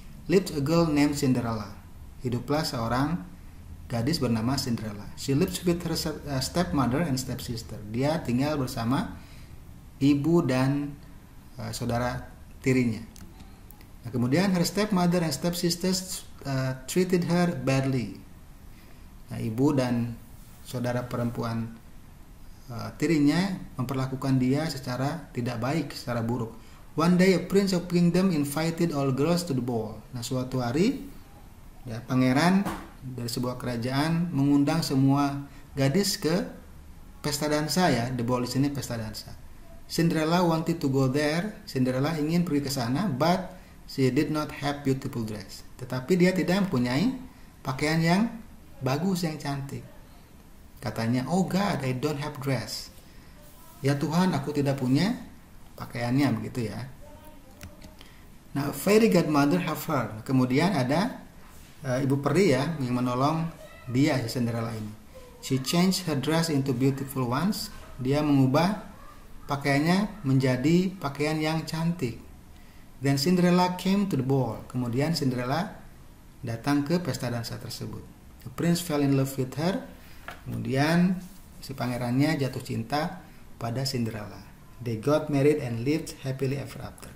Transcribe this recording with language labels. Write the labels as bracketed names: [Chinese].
[English] Lived a girl named Cinderella. [Indonesian] Hiduplah seorang gadis bernama Cinderella. [English] She lives with her stepmother and stepsister. [Indonesian] Dia tinggal bersama ibu dan saudara tirinya. Nah, kemudian [English] her stepmother and stepsisters treated her badly. [Indonesian] Nah, ibu dan saudara perempuan tirinya memperlakukan dia secara tidak baik, secara buruk. [English] One day a prince of kingdom invited all girls to the ball. [Indonesian] Nah, suatu hari ya, pangeran dari sebuah kerajaan mengundang semua gadis ke pesta dansa ya. [English] The ball [Indonesian] di sini pesta dansa. [English] Cinderella wanted to go there. [Indonesian] Cinderella ingin pergi ke sana, [English] but she did not have beautiful dress. [Indonesian] Tetapi dia tidak mempunyai pakaian yang bagus, yang cantik. Katanya, [English] "Oh God, I don't have dress." [Indonesian] Ya Tuhan, aku tidak punya pakaiannya, begitu ya. Nah, [English] fairy godmother have her. [Indonesian] Kemudian ada ibu peri ya yang menolong dia, si Cinderella ini. [English] She changed her dress into beautiful ones. [Indonesian] Dia mengubah pakaiannya menjadi pakaian yang cantik. [English] Then Cinderella came to the ball. [Indonesian] Kemudian Cinderella datang ke pesta dansa tersebut. [English] The prince fell in love with her. [Indonesian] Kemudian si pangerannya jatuh cinta pada Cinderella. [English] They got married and lived happily ever after.